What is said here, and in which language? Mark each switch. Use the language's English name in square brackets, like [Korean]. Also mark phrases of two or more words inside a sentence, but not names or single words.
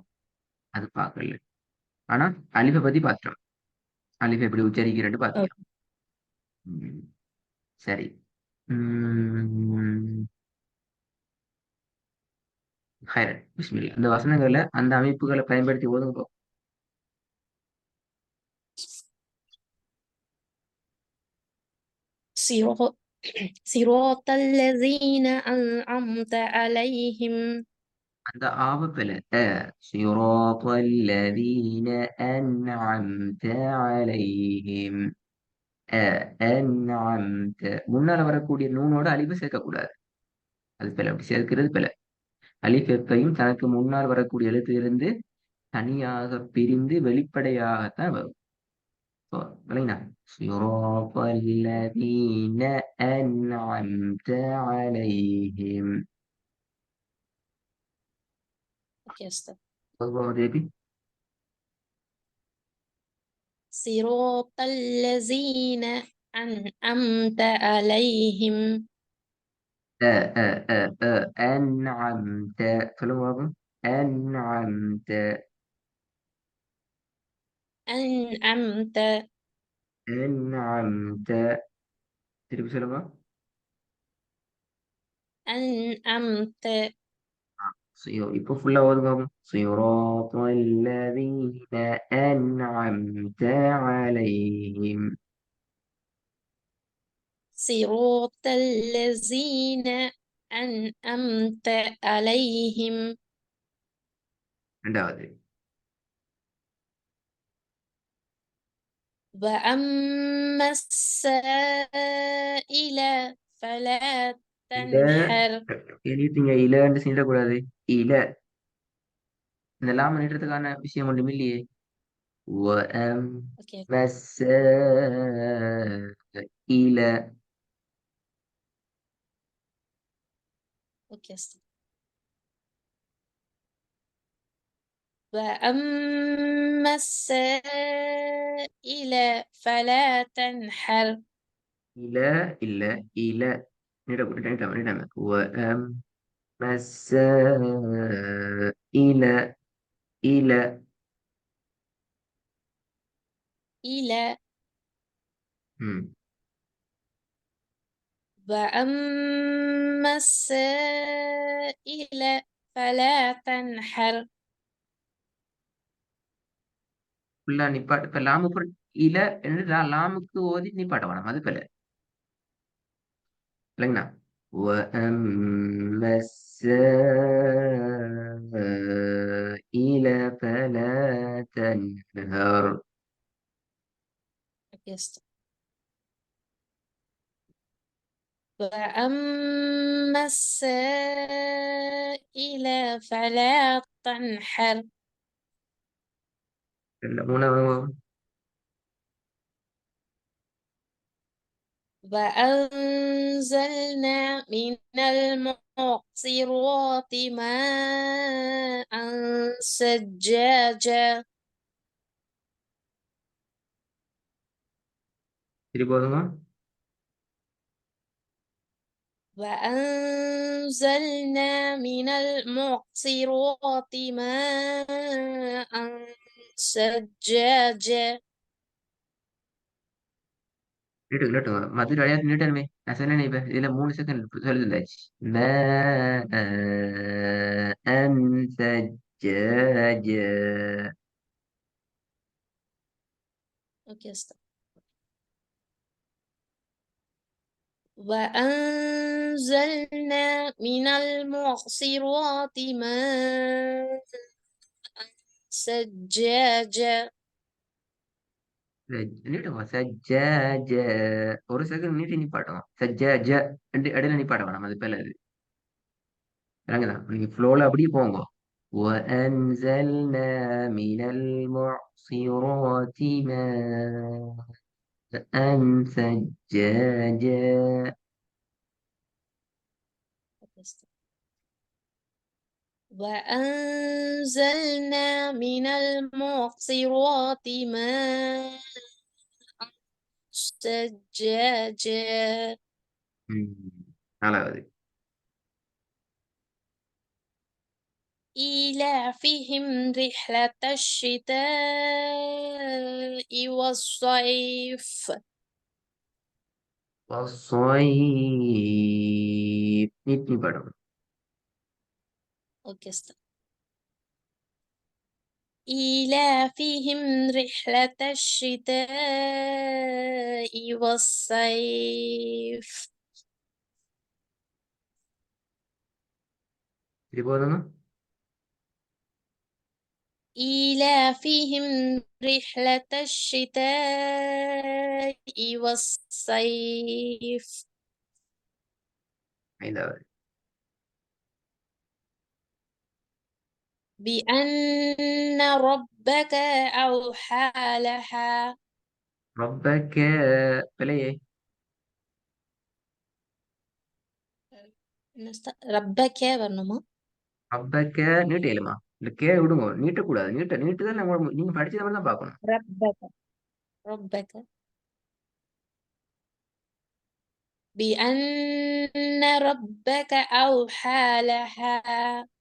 [Tamil] அது பார்க்கல. ஆனா அலிஃபை பத்தி பார்த்துட்டோம். அலிஃபை எப்படி உச்சரிக்கிறேன்னு ஓகே. பார்த்துட்டோம். சரி. உம் [Arabic] خيرا بسم الله. [Tamil] இந்த வசனங்களை அந்த அமைப்புகளை பயன்படுத்தி ஓதுங்க. [Arabic] صراط صراط الذين أنعمت عليهم. [Tamil] அந்த ஆவப்பில [Arabic] صراط الذين أنعمت عليهم. [Tamil] أنعمت முன்னால வரக்கூடிய நூனோட அலிஃபை சேர்க்கக்கூடாது. அது பிழை. அப்படி சேர்க்கிறது பிழை. அலிஃப் எப்பையும் தனக்கு முன்னால் வரக்கூடிய எழுத்திலிருந்து தனியாக பிரிந்து வெளிப்படையாகத்தான் வரும். விளங்கினா? [Arabic] صراط الذين أنعمت عليهم. [Tamil] ஓகே உஸ்தாத். தேவி [Arabic] صراط الذين أنعمت عليهم. أنعمت. [Tamil] சொல்லுங்க பாப்போம். [Arabic] أنعمت. أنعمت. أنعمت. [Tamil] திருப்பி சொல்லுங்க. [Arabic] أنعمت. [Tamil] இப்போ ஃபுல்லா ஓதுங்க பாப்போம். [Arabic] صراط الذين أنعمت عليهم. صراط الذين أنعمت عليهم. [Tamil] ரெண்டாவது [Arabic] وأما السائل فلا இல تنحر. [Tamil] எழுதிங்க. இலன்னு சொல்லிடக்கூடாது. இல இந்த லாம நீட்டுறதுக்கான விஷயம் ஒன்றும் இல்லையே. ஓகே. [Arabic] وأما السائل. [Tamil] ஓகே உஸ்தாத். [Arabic] وأما السائل فلا تنحر. [Tamil] இல இல்ல இல நீட்டாம. [Arabic] وأما السائل. إلى. إلى. ம். وأما السائل فلا تنحر. [Tamil] ஃபுல்லா நிப்பாட்டு. இப்ப லாமு இல என்று லாமுக்கு ஓதி நிப்பாட்ட வேணாம். அது பிள்ளை இல்லைங்கண்ணா. [Arabic] وأما السائل فلا تنهر. اوكي استنى. وأما السائل فلا تنحر. وأنزلنا من المعصرات ماء ثجاجا. [Tamil] சரி போதுமா? [Arabic] وأنزلنا من المعصرات ماء ثجاجا. [Tamil] நீட்டு இல்லட்டும் மதுரை அடையாத்து நீட்டணுமே. நான் சொன்னேனே இப்ப இதுல 3 செகண்ட் சொல்லிருந்தாச்சு. [Arabic] سجاجة. اوكي استنى. وأنزلنا من المعصرات ماء ثجاجا. [Tamil] நீட்டுங்க சஜ்ஜாஜ. ஒரு செகண்ட் நீட்டி நிப்பாட்டணும். சஜ்ஜாஜ இடையில நிப்பாட்ட வேணாம். அது பேல இது இறங்குதான். நீங்க ஃப்ளோல அப்படியே போங்க. [Arabic] وأنزلنا من المعصرات ماء ثجاجا. اوكي استنى. وأنزلنا من المعصرات ماء ثجاجا. [Tamil] ம். நாலாவது. [Arabic] إيلافهم رحلة الشتاء والصيف. [Tamil] والصيف நீட்டி படம். [Arabic] أوكي استنى. إيلافهم رحلة الشتاء والصيف. [Tamil] இது போதுமா? [Arabic] إيلافهم رحلة الشتاء والصيف. [Tamil] ஐந்தாவது. [Arabic] بأن ربك أوحى لها. [Tamil] ربك பிழையே. ربك வரணுமா? ரப்பக்க நீட்ட இயலுமா? இந்த கே விடுங்க. நீட்டக்கூடாது. நீட்டுதான் நீங்க படிச்சதை மட்டும் தான் பார்க்கணும். [Arabic] ربك. ربك. بأن ربك أوحى لها.